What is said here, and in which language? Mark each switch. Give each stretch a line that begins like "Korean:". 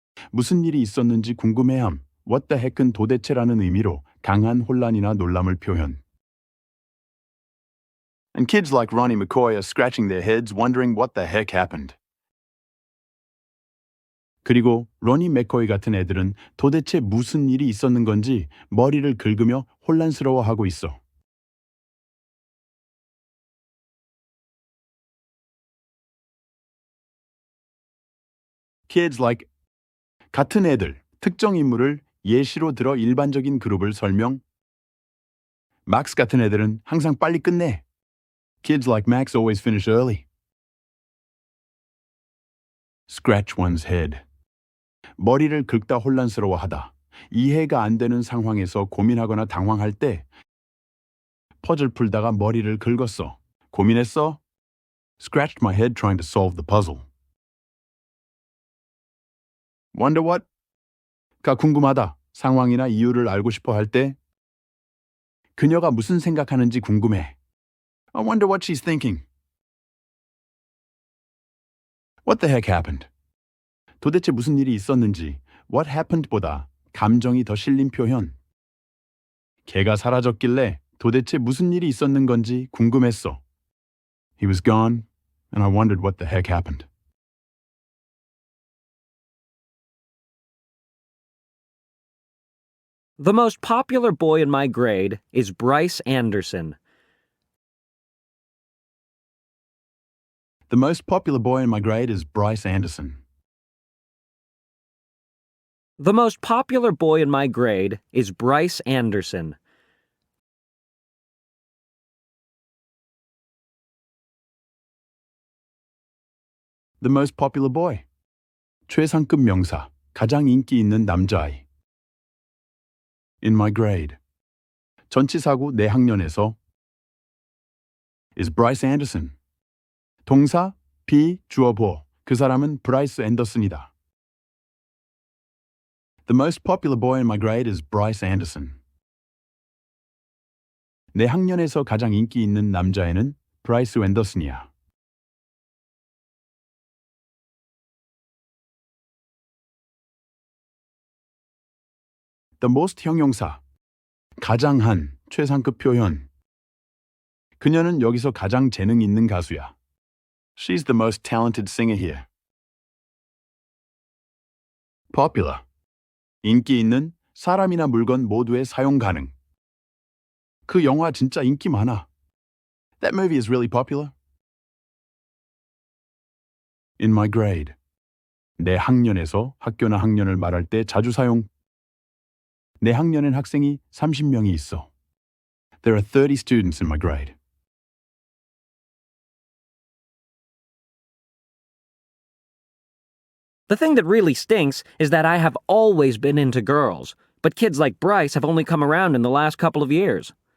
Korean: 무슨 일이 있었는지 궁금해함.
English: What the heck
Korean: 은 도대체라는 의미로 강한 혼란이나 놀람을 표현.
English: And kids like Ronnie McCoy are scratching their heads wondering what the heck happened.
Korean: 그리고 로니 맥코이 같은 애들은 도대체 무슨 일이 있었는 건지 머리를 긁으며 혼란스러워하고 있어.
English: Kids like
Korean: 같은 애들, 특정 인물을 예시로 들어 일반적인 그룹을 설명. Max 같은 애들은 항상 빨리 끝내.
English: Kids like Max always finish early. Scratch one's head.
Korean: 머리를 긁다 혼란스러워하다. 이해가 안 되는 상황에서 고민하거나 당황할 때 퍼즐 풀다가 머리를 긁었어. 고민했어?
English: Scratched my head trying to solve the puzzle. Wonder what?
Korean: 가 궁금하다. 상황이나 이유를 알고 싶어 할 때 그녀가 무슨 생각하는지 궁금해.
English: I wonder what she's thinking. What the heck happened?
Korean: 도대체 무슨 일이 있었는지
English: what happened
Korean: 보다 감정이 더 실린 표현. 걔가 사라졌길래 도대체 무슨 일이 있었는 건지 궁금했어.
English: He was gone, and I wondered what the heck happened. The most popular boy in my grade is Bryce Anderson. The most popular boy in my grade is Bryce Anderson. The most popular boy in my grade is Bryce Anderson. The most popular boy.
Korean: 최상급 명사, 가장 인기 있는 남자아이.
English: In my grade.
Korean: 전치사구 내 학년에서
English: is Bryce Anderson.
Korean: 동사 be 주어 보어. 그 사람은 브라이스 앤더슨이다.
English: The most popular boy in my grade is Bryce Anderson.
Korean: 내 학년에서 가장 인기 있는 남자애는 브라이스 앤더슨이야.
English: The most 형용사.
Korean: 가장 한, 최상급 표현. 그녀는 여기서 가장 재능 있는 가수야.
English: She's the most talented singer here. Popular.
Korean: 인기 있는 사람이나 물건 모두에 사용 가능. 그 영화 진짜 인기 많아.
English: That movie is really popular. In my grade.
Korean: 내 학년에서 학교나 학년을 말할 때 자주 사용. 내 학년엔 학생이 30명이 있어.
English: There are 30 students in my grade. The thing that really stinks is that I have always been into girls, but kids like Bryce have only come around in the last couple of years.